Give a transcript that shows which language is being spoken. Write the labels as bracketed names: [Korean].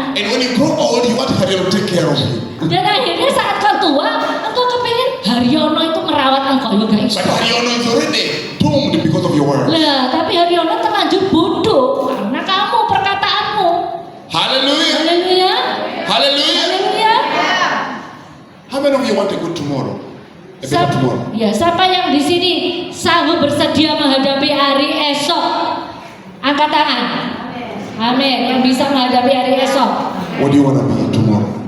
[English] And when you grow old, you want Haryono to take care of you. [Indonesian] Dan akhirnya saat kau tua, engkau kepingin Haryono itu merawat engkau. [Javanese] Ya gak iso. [English] But Haryono is already doomed because of your words. [Indonesian] Lah, tapi Haryono terlanjur bodoh karena kamu perkataanmu. [English] Hallelujah. [Indonesian] Haleluya. [English] Hallelujah. [Indonesian] Haleluya. [English] How many of you want a good tomorrow? A better tomorrow. [Indonesian] Ya, siapa yang di sini sanggup bersedia menghadapi hari esok? Angkat tangan. Amin. Yang bisa menghadapi hari esok. [English] What do you want to be tomorrow?